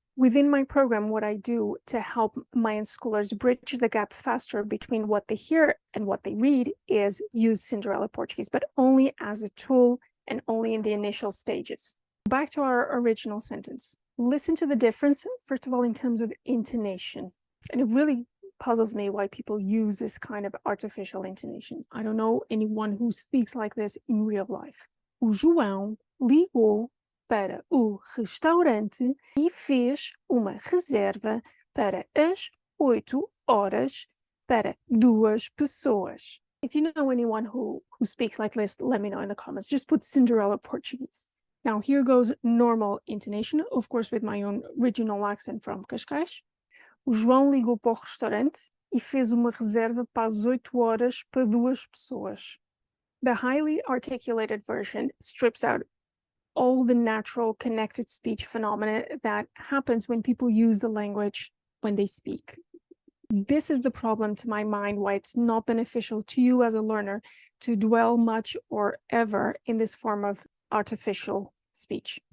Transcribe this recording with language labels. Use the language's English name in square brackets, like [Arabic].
[English] Within my program, what I do to help my unschoolers bridge the gap faster between what they hear and what they read is use Cinderella Portuguese, but only as a tool and only in the initial stages. Back to our original sentence. Listen to the difference, first of all, in terms of intonation. And it really puzzles me why people use this kind of artificial intonation. I don't know anyone who speaks like this in real life. [Portuguese] O João ligou para o restaurante e fez uma reserva para as 8 horas para 2 pessoas. [English] If you know anyone who speaks like this, let me know in the comments. Just put Cinderella Portuguese. Now here goes normal intonation, of course with my own original accent from Cascais. [Portuguese] O João ligou para o restaurante e fez uma reserva para as 8 horas para 2 pessoas. [English] The highly articulated version strips out all the natural connected speech phenomena that happens when people use the language when they speak. This is the problem to my mind, why it's not beneficial to you as a learner to dwell much or ever in this form of artificial speech.